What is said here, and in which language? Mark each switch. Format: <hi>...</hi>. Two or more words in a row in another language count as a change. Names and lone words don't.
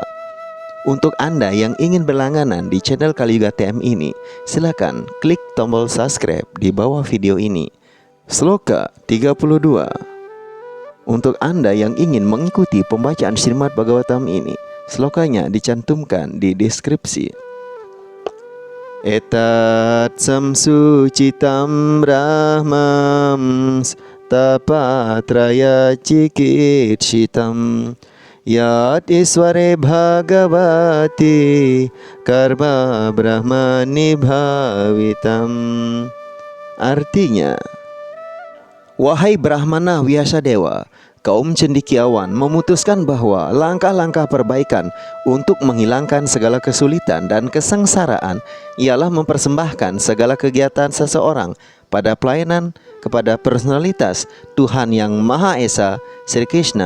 <id>Untuk Anda yang ingin berlangganan di channel Kaliyuga TM ini, silakan klik tombol subscribe di bawah video ini. Sloka 32. Untuk Anda yang ingin mengikuti pembacaan Srimad Bhagavatam ini, slokanya dicantumkan di deskripsi.</id> <sa>एतत् संसूचितं ब्रह्मं तापत्रय चिकित्सितम् यत् ईश्वरे भगवति कर्म ब्रह्मणि भावितम्.</sa> <id>Artinya, wahai Brahmana Vyasadewa, kaum cendekiawan memutuskan bahwa langkah-langkah perbaikan untuk menghilangkan segala kesulitan dan kesengsaraan ialah mempersembahkan segala kegiatan seseorang pada pelayanan kepada personalitas Tuhan Yang Maha Esa, Sri Krishna.</id>